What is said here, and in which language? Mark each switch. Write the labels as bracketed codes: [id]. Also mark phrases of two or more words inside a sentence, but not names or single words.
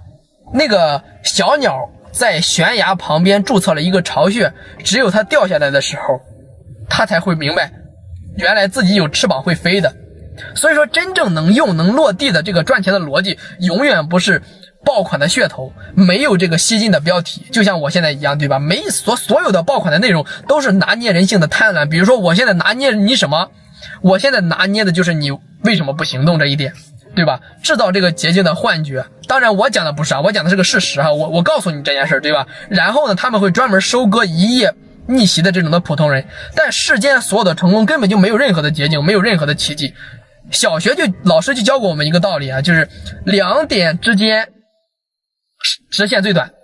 [zh] 那個小鳥在懸崖旁邊註冊了一個巢穴，只有它掉下來的時候，他才會明白原來自己有翅膀會飛的。所以說真正能用能落地的這個賺錢的邏輯，永遠不是爆款的噱頭，沒有這個吸金的標題，就像我現在一樣，對吧？所有的爆款的內容都是拿捏人性的貪婪。比如說我現在拿捏你什麼？我現在拿捏的就是你為什麼不行動這一點，對吧？製造這個捷徑的幻覺。當然我講的不是我講的是個事實我告訴你這件事，對吧？然後呢，他們會專門收割一夜逆襲的這種的普通人，但世間所有的成功根本就沒有任何的捷徑，沒有任何的奇蹟。小學老師就教過我們一個道理就是兩點之間直線最短。